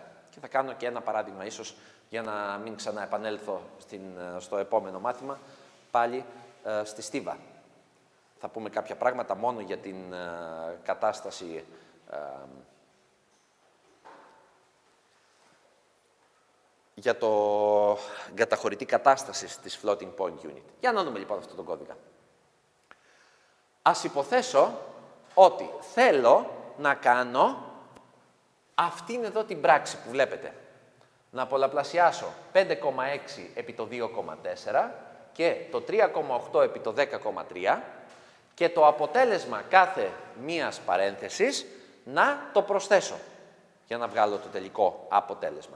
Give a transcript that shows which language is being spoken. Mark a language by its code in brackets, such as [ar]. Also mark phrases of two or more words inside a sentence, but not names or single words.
[el] Και θα κάνω και ένα παράδειγμα ίσως, για να μην ξαναεπανέλθω στο επόμενο μάθημα, πάλι στη στίβα. Θα πούμε κάποια πράγματα μόνο για την κατάσταση για το καταχωρητή κατάσταση της [en] floating point unit. [el] Για να δούμε λοιπόν αυτόν τον κώδικα. Ας υποθέσω ότι θέλω να κάνω αυτήν εδώ την πράξη που βλέπετε. Να πολλαπλασιάσω 5,6 επί το 2,4 και το 3,8 επί το 10,3 και το αποτέλεσμα κάθε μίας παρένθεσης να το προσθέσω για να βγάλω το τελικό αποτέλεσμα.